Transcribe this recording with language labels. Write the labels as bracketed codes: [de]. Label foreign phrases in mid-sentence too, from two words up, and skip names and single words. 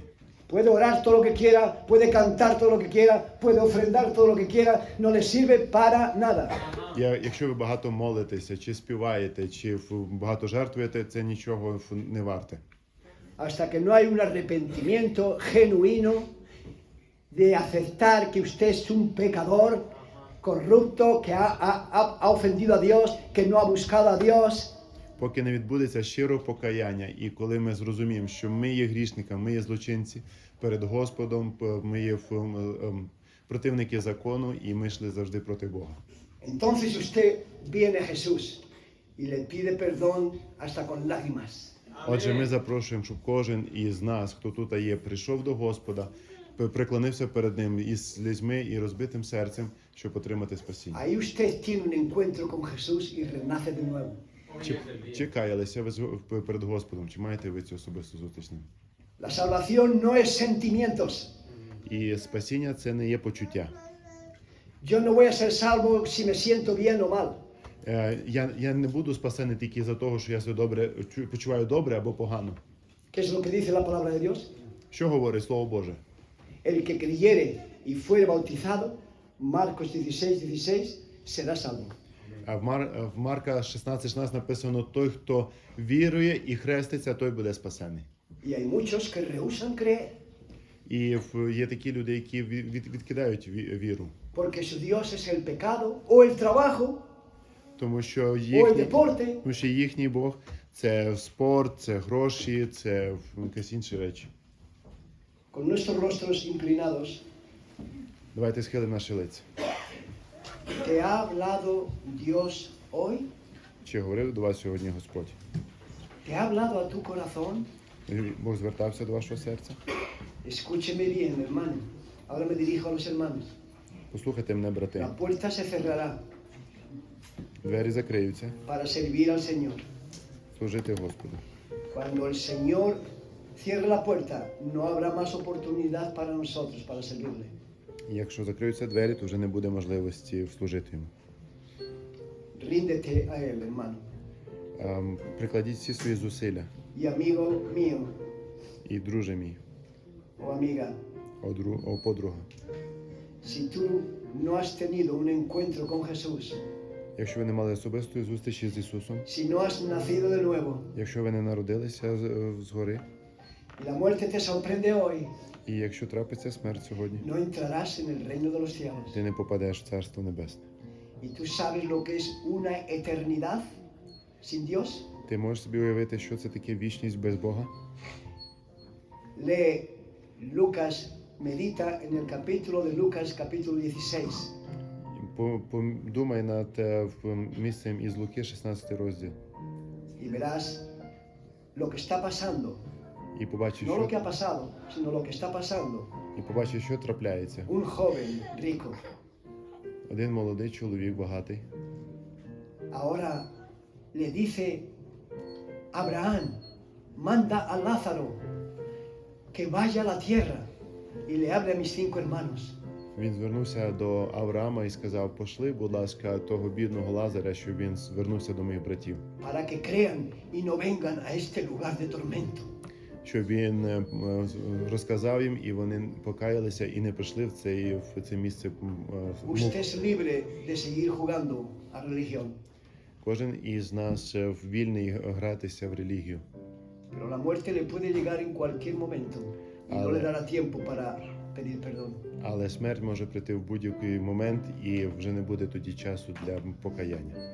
[es] Puede orar todo lo que quiera, puede cantar todo lo que quiera, puede ofrendar todo lo que quiera, no le sirve para nada. [uk] Якщо ви багато молитеся, чи співаєте, чи багато жертвуєте, це нічого не варте. [es] Hasta que no hay un arrepentimiento genuino de aceptar que usted es un pecador corrupto, que ha ofendido a Dios, que no ha buscado a Dios. [uk] Поки не відбудеться щиро покаяння, і коли ми зрозуміємо, що ми є грішниками, ми є злочинці перед Господом, ми є противники закону, і ми йшли завжди проти Бога. [es] Entonces usted viene a Jesús y le pide perdón hasta con lágrimas. [uk] Отже, ми запрошуємо, щоб кожен із нас, хто тут є, прийшов до Господа, преклонився перед Ним із слізьми і розбитим серцем, щоб отримати спасіння. [es] Ahí usted tiene un encuentro con Jesús y renace de nuevo. [uk] Чи каялися ви перед Господом, чи маєте ви цю особисту зустріч з Ним? [es] La salvación no es sentimientos. [uk] І спасіння – це не є почуття. [es] Yo no voy a ser salvo si me siento bien o mal. [uk] Я не буду спасений тільки за того, що я себе добре, почуваю добре або погано. [es] ¿Qué es lo que dice la palabra de Dios? [uk] Що говорить Слово Боже? [es] El que creyere y fuere bautizado, Marcos 16:16, será salvo. [uk] А в Марка 16:16 написано: той, хто вірує і хреститься, той буде спасений. [es] Y hay muchos que rehúsan creer, [uk] І є такі люди, які відкидають віру. [es] porque su Dios es el pecado o el trabajo [uk] Тому що [es] o el deporte. [uk] їхній Бог – це спорт, це гроші, це якісь інші речі. [es] Con nuestros rostros inclinados, [uk] Давайте схилимо наші лиця. [es] ¿te ha hablado Dios hoy? [uk] Чи говорив до вас сьогодні Господь? [es] ¿Te ha hablado a tu corazón? [uk] Бог звертався до вашого серця? [es] Escúcheme bien, hermano. Ahora me dirijo a los hermanos. [uk] Послухайте мене, брати. [es] La puerta se cerrará [uk] Двері закриються. [es] para servir al Señor. [uk] Служити Господу. [es] Cuando el Señor cierre la puerta, no habrá más oportunidad para nosotros, para servirle. [uk] І якщо закриються двері, то вже не буде можливості служити йому. [es] Ríndete a Él, hermano. [uk] Прикладіть всі свої зусилля. [es] Y amigo mío [uk] І друже мій, [es] o amiga, [uk] о подруга. [es] si tú no has tenido un encuentro con Jesús, [uk] Якщо ви не мали особистої зустрічі з Ісусом, [es] si no has nacido de nuevo [uk] якщо ви не народилися згори, [es] y la muerte te sorprende hoy, [uk] і якщо трапиться смерть сьогодні, [es] no entrarás en el reino de los cielos. [uk] ти не попадеш в Царство Небесне. [es] ¿Y tú sabes lo que es una eternidad sin Dios? [uk] Ти можеш собі уявити, що це таке вічність без Бога? [es] Lee Lucas, medita en el capítulo de Lucas, capítulo 16. [uk] Подумай над місцем із Луки, 16 розділ. [es] Y verás lo que está pasando. [uk] І побачиш, [es] No lo que [uk] що, [es] ha pasado, sino lo que está pasando. [uk] що трапляється. [es] Un joven rico [uk] Один молодий чоловік, багатий, [es] ahora le dice a Abraham, manda a Lázaro que vaya a la tierra y le hable a mis 5 hermanos. [uk] Він звернувся до Авраама і сказав: пошли, будь ласка, того бідного Лазаря, щоб він звернувся до моїх братів, [es] Para que crean y no vengan a este lugar de tormento. [uk] щоб він розказав їм, і вони покаялися і не прийшли в це місце мук. [es] Usted es libre de seguir jugando a religión, [uk] Кожен із нас вільний гратися в релігію, [es] pero la muerte le puede llegar en cualquier momento y no le dará tiempo para pedir perdón. [uk] але смерть може прийти в будь-який момент, і вже не буде тоді часу для покаяння.